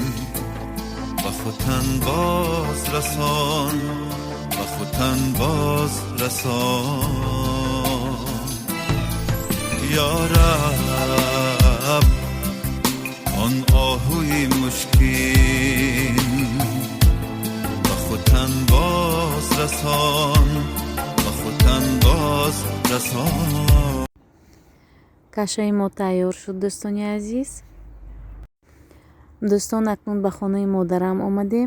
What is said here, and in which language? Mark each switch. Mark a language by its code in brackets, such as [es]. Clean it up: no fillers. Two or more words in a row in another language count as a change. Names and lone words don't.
[tg] با خودتن باز رسان، با خودتن باز رسان یا رب. آن آهوی مشکین با خودتن باز رسان، با خودتن باز رسان. кашаи мо тайёр шуд дӯстони азиз. дӯстон, акнун ба хонаи модарам омадем.